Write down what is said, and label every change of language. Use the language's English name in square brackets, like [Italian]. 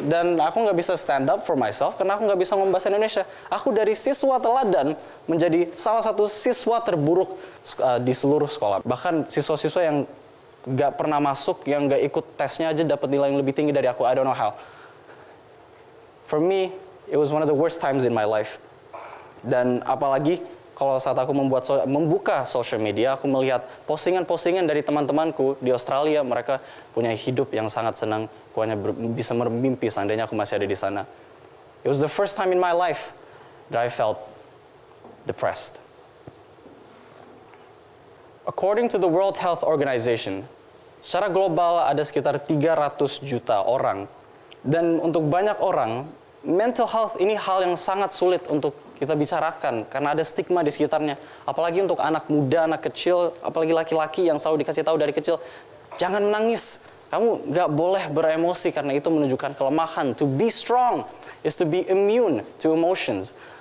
[Indonesian] Dan aku nggak bisa [English] stand up for myself, [Indonesian] karena aku nggak bisa ngomong bahasa Indonesia. Aku dari siswa teladan menjadi salah satu siswa terburuk di seluruh sekolah. Bahkan siswa-siswa yang nggak pernah masuk, yang nggak ikut tesnya aja dapat nilai yang lebih tinggi dari aku. [English] I don't know how. For me, it was one of the worst times in my life. [Indonesian] Dan apalagi kalau saat aku membuka social media, aku melihat postingan-postingan dari teman-temanku di Australia. Mereka punya hidup yang sangat senang. Aku hanya bisa bermimpi seandainya aku masih ada di sana. [English] It was the first time in my life that I felt depressed. According to the [Indonesian] World Health Organization, secara global ada sekitar 300 juta orang. Dan untuk banyak orang, mental health ini hal yang sangat sulit untuk kita bicarakan. Karena ada stigma di sekitarnya. Apalagi untuk anak muda, anak kecil, apalagi laki-laki yang selalu dikasih tahu dari kecil, jangan menangis. Kamu nggak boleh beremosi karena itu menunjukkan kelemahan. [English] To be strong is to be immune to emotions.